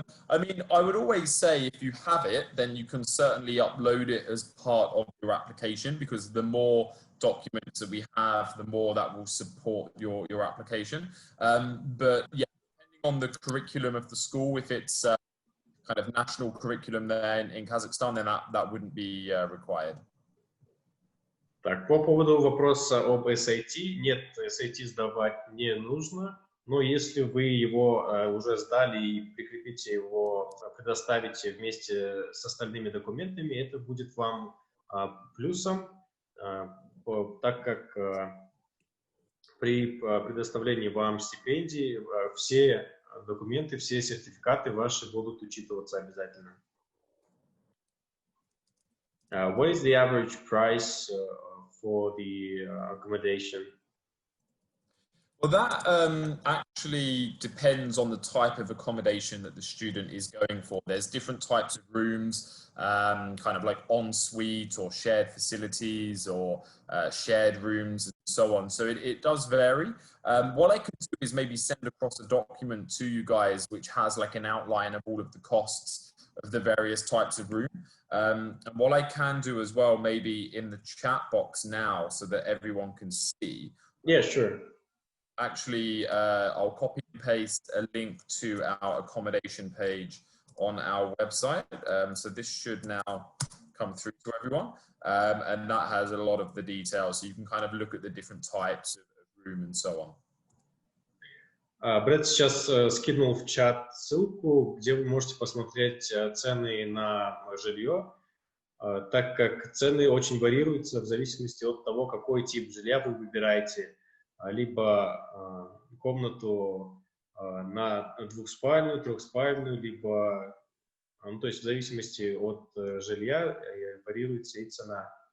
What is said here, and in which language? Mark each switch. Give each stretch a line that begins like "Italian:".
English: I mean, I would always say if you have it, then you can certainly upload it as part of your application, because the more documents that we have, the more that will support your application. But yeah, depending on the curriculum of the school, if it's kind of national curriculum there in Kazakhstan, then that wouldn't be required.
Russian: Так, по поводу вопроса об SAT, нет, SAT сдавать не нужно, но если вы его уже сдали и прикрепите его, предоставите вместе с остальными документами, это будет вам плюсом, так как при предоставлении вам стипендий все документы, все сертификаты ваши будут учитываться обязательно.
English: What is the average price for the accommodation? Well, that actually depends on the type of accommodation that the student is going for. There's different types of rooms, kind of like en-suite or shared facilities or shared rooms and so on. So it does vary. What I can do is maybe send across a document to you guys which has like an outline of all of the costs of the various types of room. And what I can do as well, maybe in the chat box now so that everyone can see. Yeah, sure. Actually, I'll copy and paste a link to our accommodation page on our website. So this should now come through to everyone. And that has a lot of the details. So you can kind of look at the different types of room and so on.
Russian: Брэд сейчас скинул в чат ссылку, где вы можете посмотреть цены на жилье, так как цены очень варьируются в зависимости от того, какой тип жилья вы выбираете. Либо комнату на двухспальную, трехспальную, либо, ну, то есть в зависимости от жилья варьируется и цена.